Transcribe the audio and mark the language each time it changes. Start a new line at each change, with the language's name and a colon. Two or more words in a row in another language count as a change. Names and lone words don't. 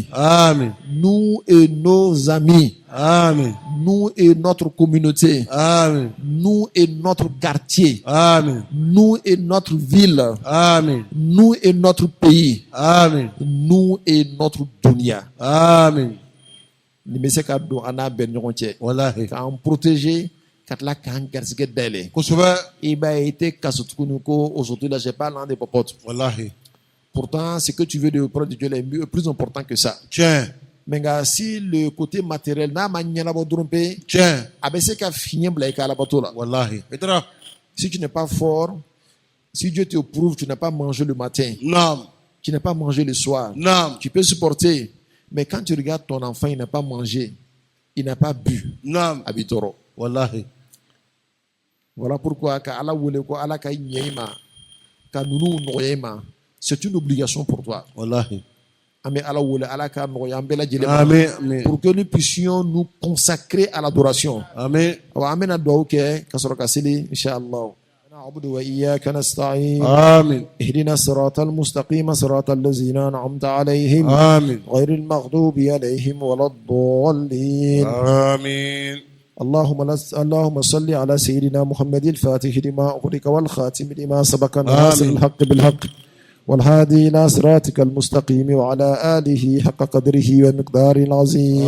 French: Amen. nous et nos amis, Amen. nous et notre communauté, Amen. nous et notre quartier, Amen. nous et notre ville, Amen. nous et notre pays, Amen. nous et notre dunya. Amen.
Bambara: Ni bɛ se ka don an n'a bɛɛ ni ɲɔgɔn cɛ.
Arabic: Wallahi.
Bambara: K'an protéger, ka tila k'an garisɛgɛ dayɛlɛ. Kosɛbɛ. I b'a ye i tɛ kaso tuguni ko
French: aujourd'hui là j'ai pas l'un des popotes.
Arabic: Wallahi.
French: Pourtant, ce que tu veux de auprès de Dieu est mieux, plus important que ça. Tiens. Mais si le côté matériel n'a pas
Bambara: ɲɛnabɔ dɔrɔn
French: pe, Tiens.
Bambara: a bɛ se ka fiɲɛ bila i ka alabato la.
Arabic: Wallahi.
French: Petra. Si tu n'es pas fort, si Dieu te prouve, tu n'as pas mangé le matin,
Arabic: Naam.
French: tu n'as pas mangé le soir,
Arabic: Naam.
French: tu peux supporter. Mais quand tu regardes ton enfant, il n'a pas mangé, il n'a pas bu,
Arabic: Naam.
Bambara: a b'i tɔɔrɔ.
Arabic: Wallahi.
French: Voilà pourquoi
Bambara: ka Ala wele ko Ala ka ɲɛ i ma, ka ninnu nɔgɔya i ma,
French: c'est une obligation pour toi.
Arabic: Wallahi.
Bambara: An bɛ Ala wele, Ala ka nɔgɔya an bɛɛ lajɛlen ma,
French: Amen. Amen. pour que nous puissions nous consacrer à l'adoration. Amen.
Bambara: Wa an bɛna dugawu kɛ ka sɔrɔ ka seli,
Arabic: inshallah. نعبد وإياك نستعين
French: Amen.
Arabic: اهدنا الصراط المستقيم صراط الذين أنعمت عليهم
French: Amen.
Arabic: غير المغضوب عليهم ولا الضالين
French: Amen.
Arabic: اللهم صل على سيدنا محمد الفاتح لما أغلق والخاتم لما سبق ناصر الحق بالحق والهادي إلى صراطك المستقيم وعلى آله حق قدره ومقداره العظيم.